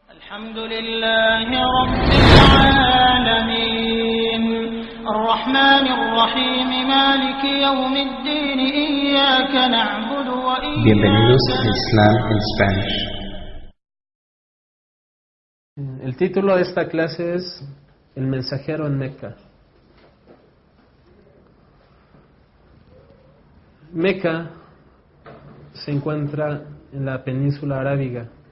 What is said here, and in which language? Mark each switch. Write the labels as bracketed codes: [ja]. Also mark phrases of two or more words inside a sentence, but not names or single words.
[ar] الحمد لله رب العالمين الرحمن الرحيم مالك يوم الدين إياك نعبد [es] Bienvenidos [ar] وإياك [es] a Islam en Spanish. El título de esta clase es El mensajero en Meca. Meca se encuentra en la península arábiga.